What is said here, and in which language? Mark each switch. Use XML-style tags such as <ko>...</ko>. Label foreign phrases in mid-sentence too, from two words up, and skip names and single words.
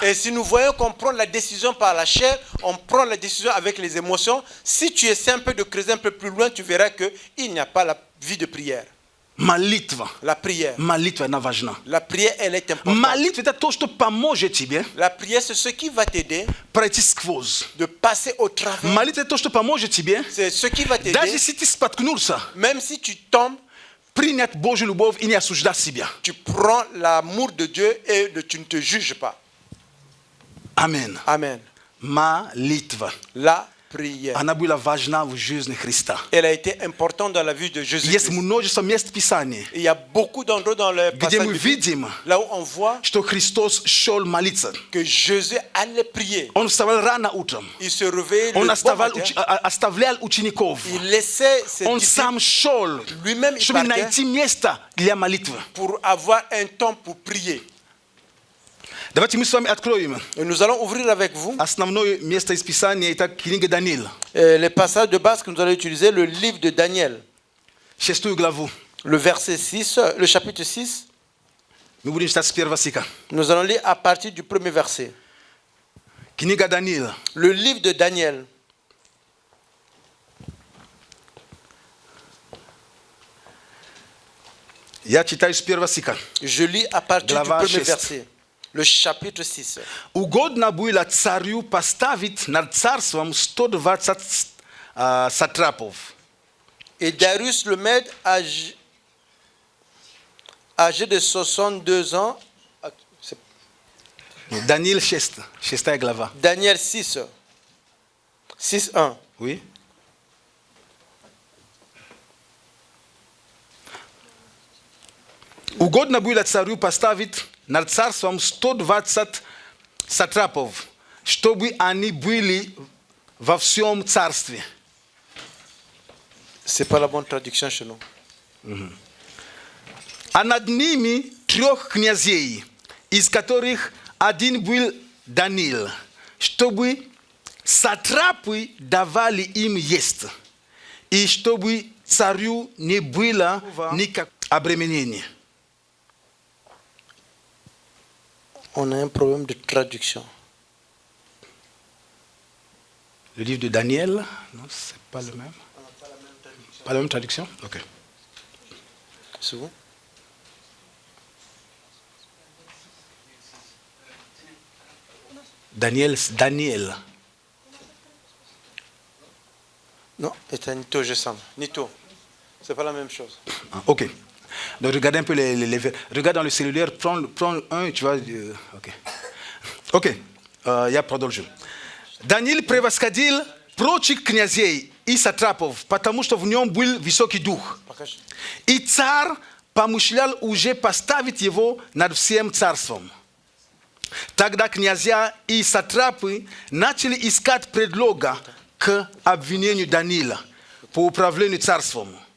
<fr>Et si nous voyons qu'on prend la décision par la chair, on prend la décision avec les émotions, si tu essaies un peu de creuser un peu plus loin, tu verras qu'il n'y a pas la vie de prière.</fr> <ru>Молитва.</ru> <fr>La prière.</fr> <ru>Молитва, она важна.</ru> <fr>La prière, elle est importante.</fr> <ru>Молитва – это то, что поможет тебе</ru> <fr>La prière, c'est ce qui va t'aider</fr> <ru>пройти сквозь.</ru> <fr>de passer au travers.</fr> <ru>Молитва – это то, что поможет тебе,</ru> <fr>C'est ce qui va</fr> <ru>даже</ru> <fr>t'aider,</fr> <ru>если ты споткнулся,</ru> <fr>même si tu tombes,</fr> <ru>принять Божью любовь и не осуждать себя.</ru> <fr>tu prends l'amour de Dieu et tu ne te juges pas.</fr> <ru>Аминь.</ru> <fr>Amen.</fr> <ru>Молитва.</ru> <fr>La prière.</fr> <ru>Она была важна в жизни Христа.</ru> <fr>Elle a été importante dans la vie de</fr> <ru>Есть</ru> <fr>Jésus-Christ.</fr> <ru>множество мест Писания,</ru> <fr>Il y a beaucoup d'endroits dans le</fr> <ru>где</ru> <fr>passage</fr> <ru>мы</ru> <fr>biblique,</fr> <ru>видим,</ru> <fr>là où on voit</fr> <ru>что Христос шел молиться.</ru> <fr>que Jésus allait prier.</fr> <ru>Он вставал рано утром.</ru> <fr>Il se réveillait</fr> <ru>Он</ru> <fr>le bon</fr> <ru>оставлял</ru> <fr>matin.</fr> <ru>учеников.</ru> <fr>Il laissait ses</fr> <ru>Он</ru> <fr>disciples</fr> <ru>сам шел,</ru> <fr>lui-même il</fr> <ru>чтобы</ru> <fr>partait</fr> <ru>найти место для молитвы.</ru> <fr>pour avoir un temps pour prier.</fr> <ru>Давайте мы с вами откроем</ru> <fr>Et nous allons ouvrir avec vous</fr> <ru>основное место из Писания, это книга Даниила,</ru> <fr>les passages de base que nous allons utiliser, le livre de Daniel,</fr> <ru>6 главу.</ru> <fr>le verset 6, le chapitre 6.</fr> <ru>Мы будем читать с первого стиха.</ru> <fr>Nous allons lire à partir du premier verset.</fr> <ru>Книга Даниила,</ru> <fr>Le livre de Daniel,</fr> <ru>я читаю с первого стиха.</ru> <fr>je lis à partir du</fr> <ru>Глава</ru> <fr>premier 6. verset, le chapitre 6.</fr> <ru>Угодно было царю поставить над царством 120 satrapov.</ru> <fr>Et Darius le Mède, âgé de 62 ans,</fr> <ru>Daniel 6, 6 glava.</ru> <fr>Daniel 6, 6:1.</fr> <ru>Oui. Угодно было царю поставить над царством 120 сатрапов, чтобы они были во всем царстве.</ru> <fr>C'est pas la bonne traduction chez nous.</fr> <ru>А над ними 3 князей, из которых один был Даниил, чтобы сатрапы давали им есть, и чтобы царю не было никакого обременения.</ru> <fr>On a un problème de traduction. Le livre de Daniel, non, c'est pas le même. Pas la même traduction? Ok. C'est vous? Daniel. Non, c'est un Nito, je sens. Nito. C'est pas la même chose. Ah, ok. Donc regardez un peu les regarde dans le cellulaire, prends un, tu vois.</fr> <ru>Ok. Я продолжу. Даниил превосходил прочих князей и сатрапов, потому что в нем был высокий дух. И царь помышлял уже поставить его над всем царством. Тогда князья и сатрапы начали искать предлога к обвинению Даниила по управлению царством.</ru>